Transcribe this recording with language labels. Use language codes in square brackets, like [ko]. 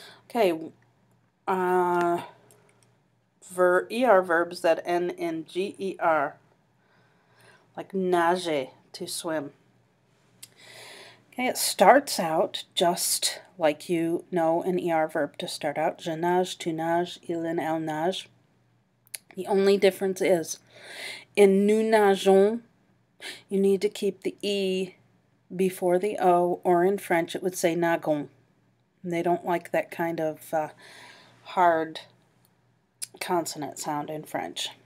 [en] Okay, ER verbs that end in GER, like nager, to swim. Okay, it starts out just like you know an ER verb to start out. [fr] Je nage, tu nages, il and elle nage. [en] The only difference is in nous nageons, you need to keep the E before the O, or in French it would say nagon. And they don't like that kind of hard consonant sound in French.